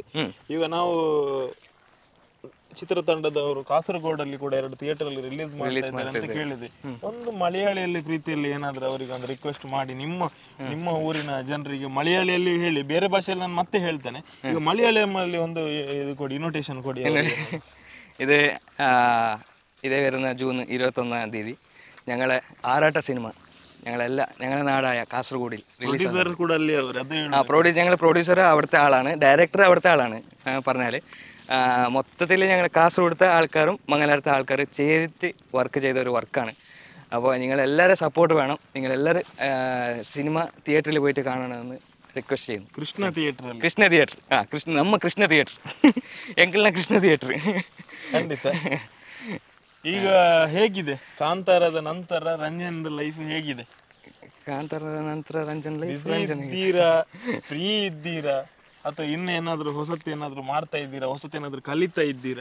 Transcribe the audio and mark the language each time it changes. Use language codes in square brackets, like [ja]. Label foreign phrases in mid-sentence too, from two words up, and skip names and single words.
[kn] ಈಗ ನಾವು ಚಿತ್ರತಂಡದವರು ಕಾಸರಗೋಡಲ್ಲಿ ಕೂಡ 2 ಥಿಯೇಟರ್ ಅಲ್ಲಿ ರಿಲೀಸ್ ಮಾಡ್ತಾರೆ ಅಂತ ಕೇಳಿದೆ. ಒಂದು ಮಲಯಾಳಿಯಲ್ಲಿ ಪ್ರೀತಿಯಲ್ಲಿ ಏನಾದ್ರೂ ಅವರಿಗೆ ಒಂದು ರಿಕ್ವೆಸ್ಟ್ ಮಾಡಿ, ನಿಮ್ಮ ಊರಿನ ಜನರಿಗೆ ಮಲಯಾಳಿಯಲ್ಲಿ ಹೇಳಿ, ಬೇರೆ ಭಾಷೆಯಲ್ಲಿ ನಾನು ಮತ್ತೆ ಹೇಳ್ತೇನೆ, ಈಗ മലയാളമಲ್ಲಿ ಒಂದು ಇದು ಕೊಡಿ, ಇನ್ವಿಟೇಷನ್ ಕೊಡಿ. [ml] ഇതേ വരുന്ന ജൂൺ 21-ാം തീയതി ഞങ്ങളെ ആറാട്ട സിനിമ ഞങ്ങളുടെ നാടായ കാസർഗോഡിൽ റിലീസ്. ഞങ്ങളുടെ പ്രൊഡ്യൂസർ അവിടുത്തെ ആളാണ്, ഡയറക്ടർ അവിടുത്തെ ആളാണ്. പറഞ്ഞാൽ മൊത്തത്തിൽ ഞങ്ങൾ കാസർഗോഡത്തെ ആൾക്കാരും മംഗലാപുരത്തെ ആൾക്കാർ ചേർത്ത് വർക്ക് ചെയ്ത ഒരു വർക്കാണ്. അപ്പോൾ നിങ്ങളെല്ലാവരും സപ്പോർട്ട് വേണം. നിങ്ങളെല്ലാവരും സിനിമ തിയേറ്ററിൽ പോയിട്ട് കാണണമെന്ന് ರಿಕ್ವೆಸ್ಟ್ ചെയ്യുന്നു. [kn] ಕೃಷ್ಣ ಥಿಯೇಟರ್ ನಮ್ಮ ಕೃಷ್ಣ ಥಿಯೇಟರ್ ಎಂಕಲ್ನ ಕೃಷ್ಣ ಥಿಯೇಟರ್. ಖಂಡಿತ. ಈಗ ಹೇಗಿದೆ ಕಾಂತಾರದ ನಂತರ ರಂಜನ್ ಲೈಫ್ ಹೇಗಿದೆ? ಕಾಂತಾರದ ನಂತರ ರಂಜನ್ ಲೈಫ್ ಇದ್ದೀರಾ, ಫ್ರೀ ಇದ್ದೀರಾ, ಅಥವಾ ಇನ್ನೇನಾದ್ರೂ ಹೊಸತೇನಾದ್ರೂ ಮಾಡ್ತಾ ಇದ್ದೀರಾ, ಹೊಸತೇನಾದ್ರೂ ಕಲಿತಾ ಇದ್ದೀರಾ?